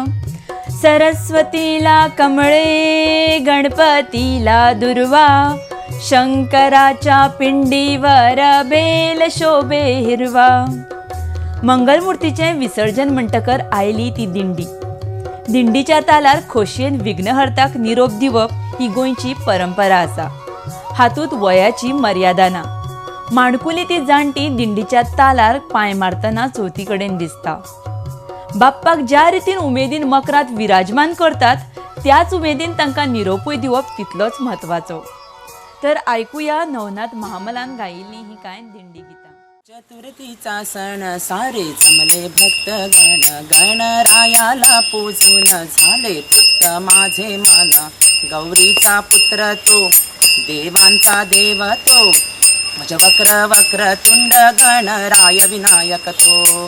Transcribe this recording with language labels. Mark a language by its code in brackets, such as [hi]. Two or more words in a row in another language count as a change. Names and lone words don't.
[mr] सरस्वतीला कमळे, गणपतीला दुर्वा, शंकराच्या पिंडीवर बेल शोभे हिरवा. [kok] मंगलमूर्तीचे विसर्जन म्हणटकर आयली ती दिंडी. दिंडीच्या तालार खोशयेन विघ्नहर्ताक निरोप दिवप ही गोंयची परंपरा आसा. हातूंत वयाची मर्यादा ना. माणकुली ती जाणटी दिंडीच्या तालार पांय मारतना चवथी कडेन दिसता. बाप्पाक ज्या रितीन उमेदीन मकरांत विराजमान करतात त्याच उमेदीन तांकां निरोपूय दिवप तितलोच म्हत्वाचो. तर आयकुया नवनाथ महामलान गायिल्ली ही कांय दिंडी गितां. [mr] चतुर्थीचा सण सारे जमले भक्त गण, गणरायाला पूजून झाले तृप्त माझे मन. गौरीचा पुत्र तो, देवांचा देव तो, मज वक्र वक्र तुंड गणराय विनायक तो.